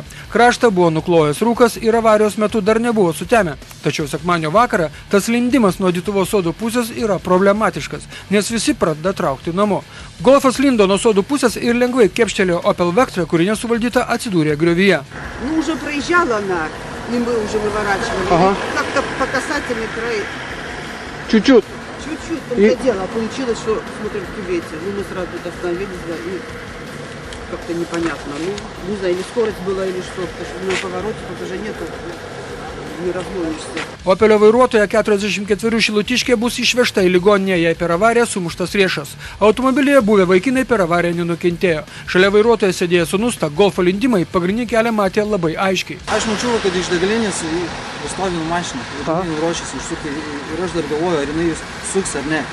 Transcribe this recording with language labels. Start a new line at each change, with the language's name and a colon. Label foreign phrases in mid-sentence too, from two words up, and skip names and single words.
Lithuanian: Kraštą buvo nuklojęs rūkas ir avarijos metu dar nebuvo sutemę. Tačiau sekmadienio vakarą tas lindimas nuo Dituvos sodų pusės yra problematiškas, nes visi pradeda traukti namo. Golfas lindo nuo sodų pusės ir lengvai kepštelėjo Opel Vectra, kuri nesuvaldyta atsidūrė griovyje.
Russian: Ну, уже проезжала она, и мы уже выворачивали. Ага. Как-то по касательной краю. Чуть-чуть. Чуть-чуть, только дело. Получилось, что смотрим в кювете. Ну, мы сразу тут остановились, да, и как-то непонятно. Ну, не знаю, или скорость была, или что. Потому что на повороте тут уже нету, не разгонишься.
Lithuanian: Opelio vairuotoja 44 šilutiškė bus išvežta į ligoninę, jei per avariją sumuštas riešas. Automobilyje buvę vaikinai per avariją nenukentėjo. Šalia vairuotojo sėdėjo sūnus, tą golfo lindimai pagrindinį kelią matė labai aiškiai. Aš mačiau, kad iš degalinės pastovino mašiną, ir ruošiasi išsukti, ir aš dar galvoju, ar jinai suks ar ne.